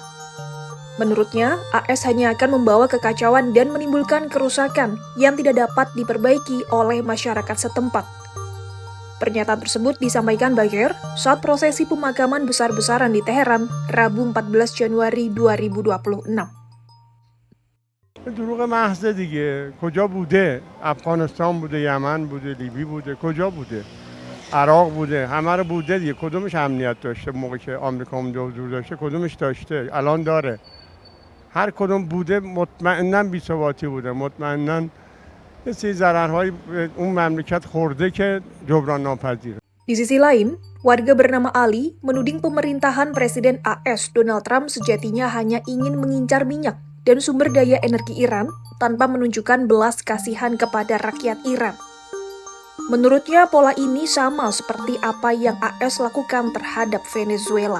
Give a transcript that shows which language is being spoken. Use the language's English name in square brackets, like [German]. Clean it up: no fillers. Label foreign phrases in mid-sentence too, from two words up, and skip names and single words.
[Indonesian] Menurutnya, AS hanya akan membawa kekacauan dan menimbulkan kerusakan yang tidak dapat diperbaiki oleh masyarakat setempat. Pernyataan tersebut disampaikan Bayer saat prosesi pemakaman besar-besaran di Teheran, Rabu 14 Januari 2026. [Persian] دروغ محض دیگه کجا بوده؟ افغانستان بوده، یمن بوده، لیبی بوده، کجا بوده؟ عراق بوده، همه رو بوده دیگه. کدومش امنیت داشته موقعی که آمریکا اونجا حضور داشته؟ کدومش داشته؟ الان داره. هر کدوم بوده مطمئناً بی‌ثباتی بوده، مطمئناً یه سری ضررهای اون مملکت خورده که جبران ناپذیره. [Indonesian] Di sisi lain, warga bernama Ali menuding pemerintahan Presiden AS Donald Trump sejatinya hanya ingin mengincar minyak dan sumber daya energi Iran tanpa menunjukkan belas kasihan kepada rakyat Iran. Menurutnya, pola ini sama seperti apa yang AS lakukan terhadap Venezuela.